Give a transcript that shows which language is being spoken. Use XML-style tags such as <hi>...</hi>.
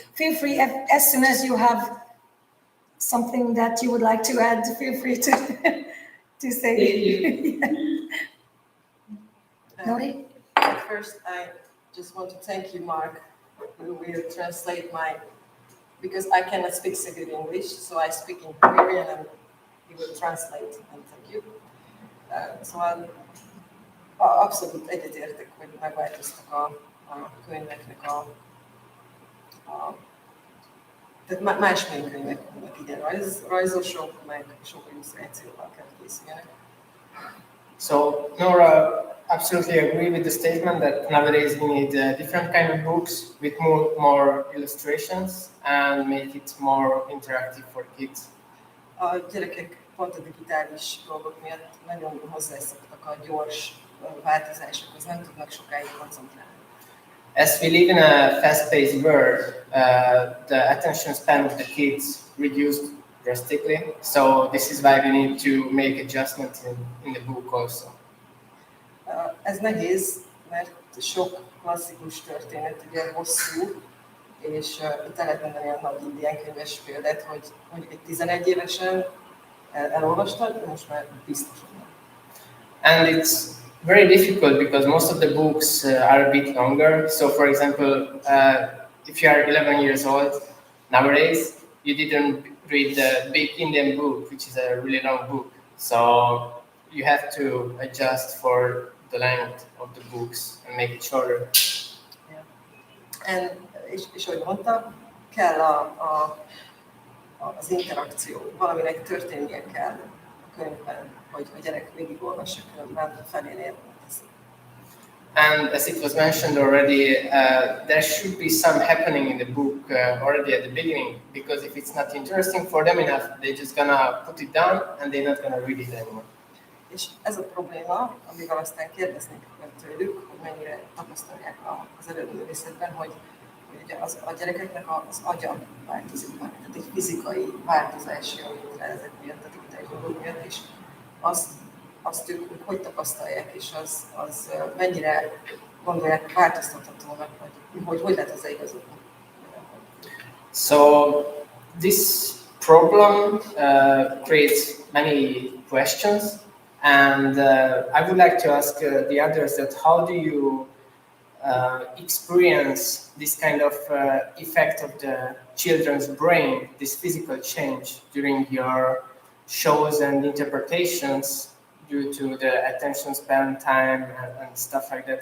<en>Feel free, as soon as you have something that you would like to add, feel free to to say. Nori? First, I just want to thank you, Mark, who will translate because I cannot speak so good English, so I speak in Hungarian and he will translate, and thank you.</en> <hu>Szóval abszolút egyetértek, hogy megváltoztak a könyveknek tehát másmilyen könyvek vannak, igen, rajzosok, meg sok illusztrációval kell készüljenek.</hu> <en>So Nora absolutely agree with the statement that nowadays we need different kind of books with more illustrations and make it more interactive for kids.</en> <hu>A gyerekek pont a digitális dolgok miatt nagyon hozzászoktak a gyors változásokhoz, nem tudnak sokáig koncentrálni.</hu> <en>As we live in a fast-paced world, the attention span of the kids reduced drastically. So this is why we need to make adjustments in the book also.</en> <hu>Ez nehéz, mert sok klasszikus történet ugye hosszú, és itt el lehet mondani a nagy indián könyves példát, hogy mondjuk egy 11 évesen elolvastad, most már biztosan nem.</hu> <en>And it's very difficult because most of the books are a bit longer. So for example, if you are 11 years old nowadays, you didn't read the big Indian book, which is a really long book. So you have to adjust for the length of the books and make it shorter. Yeah.</en> <hu>És ahogy mondtam, kell az interakció, valaminek történnie kell a könyvben, hogy a gyerek végigolvassa, különben felén érni.</hu> <en>And as it was mentioned already, there should be some happening in the book already at the beginning, because if it's not interesting for them enough, they're just gonna put it down and they're not gonna read it anymore.</en> <hu>És ez a probléma, amivel aztán kérdeznék tőlük, hogy mennyire tapasztalják az előművészetben, hogy ugye a gyerekeknek az agya változik meg, tehát egy fizikai változás jön létre ezek miatt, a digitális dolgok miatt, és azt ők hogy tapasztalják, és az mennyire gondolják változtathatónak, vagy hogy lehet hozzáigazodni.</hu> <en>So this problem creates many questions, and I would like to ask the others that how do you experience this kind of effect of the children's brain, this physical change during your shows and interpretations due to the attention span time and stuff like that.</en>